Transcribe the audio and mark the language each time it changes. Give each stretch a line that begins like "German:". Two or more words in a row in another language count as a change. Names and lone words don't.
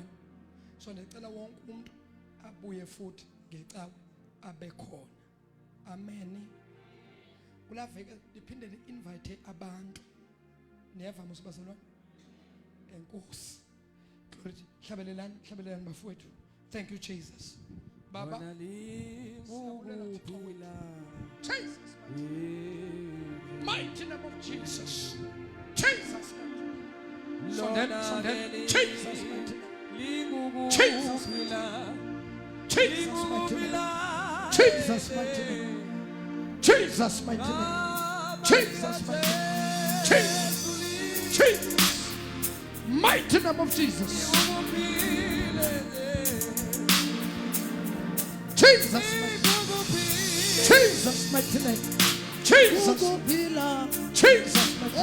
Zulu: So ndicela wonke umuntu abuye futhi ngecawu abe khona. Amen. Kula veke liphinde li-invite abantu. Niyavama usibazalwane? Enkosi. Hlabelelani bafowethu.
English: Thank you Jesus. Baba. Jesus. Mighty name of Jesus. Jesus. Sondela. Jesus. Jesus. Jesus. Jesus. Jesus. Jesus. Mighty name of Jesus. Jesus. Jesus, mighty name. Jesus. Jesus.